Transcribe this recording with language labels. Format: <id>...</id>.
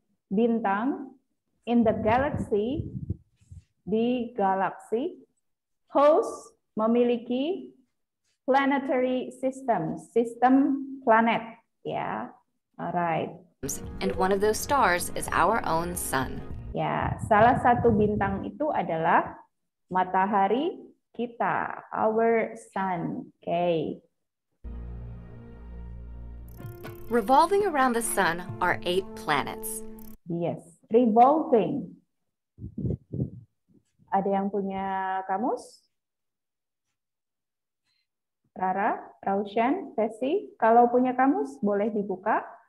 <id>Bintang</id> <en>in the galaxy,</en> <id>di galaksi, host, memiliki</id> <en>planetary system,</en> <id>sistem planet, ya.</id> <en>Alright. And one of those stars is our own sun.</en> <id>Ya, salah satu bintang itu adalah matahari kita,</id> <en>our sun. Okay. Revolving around the sun are 8 planets. Yes, revolving.</en> <id>Ada yang punya kamus? Rara, Raushan, Tesi, kalau punya kamus boleh dibuka.</id>